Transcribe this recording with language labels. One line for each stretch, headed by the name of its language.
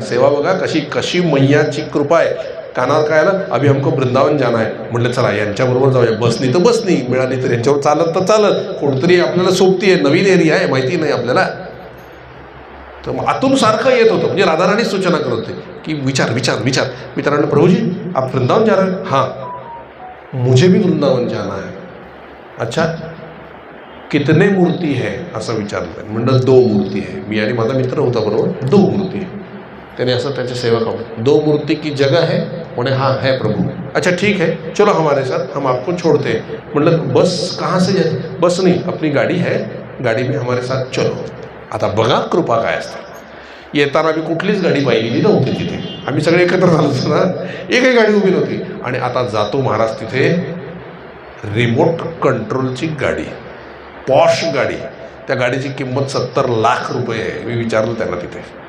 Marathi: सेवा बघा कशी कशी मैयाची कृपा आहे. कानावर काय आलं,
Hindi: अभि हमको वृंदावन जाना
Marathi: आहे. म्हटलं चला यांच्याबरोबर जाऊया. बसनी तर बसनी, मिळाली तर यांच्यावर चालत तर चालत. कोणतरी आपल्याला सोबती आहे, नवीन एरिया आहे, माहिती नाही आपल्याला. तर मग आतून सारखं येत होतं, म्हणजे राधाराणी सूचना करत होते की विचार विचार विचार. मी त्यांना
Hindi: प्रभूजी आप वृंदावन जा रहे हैं? हाँ मुझे भी वृंदावन जाना है. अच्छा कितने मूर्ती है
Marathi: असं विचारलं. म्हणलं 2 मूर्ती आहे. मी आणि माझा मित्र होता बरोबर, 2 मूर्ती आहे. त्याने असं त्याचे सेवक आवडे 2 मूर्ती
Hindi: की जगह है? म्हणे हाँ है प्रभु. अच्छा ठीक है चलो हमारे साथ, हम आपको छोड़ते हैं. म्हणलं बस कहाँ से जाए? बस नहीं अपनी गाड़ी है, गाड़ी में हमारे साथ चलो.
Marathi: आता बघा कृपा काय असते. येताना आम्ही कुठलीच गाडी पाहिलेली नव्हती तिथे, आम्ही सगळे एकत्र झालो ना, एकही गाडी उभी नव्हती. आणि आता जातो महाराज तिथे रिमोट कंट्रोलची गाडी, पॉश गाडी. त्या गाडीची किंमत 70 लाख रुपये आहे. मी विचारलं त्यांना तिथे.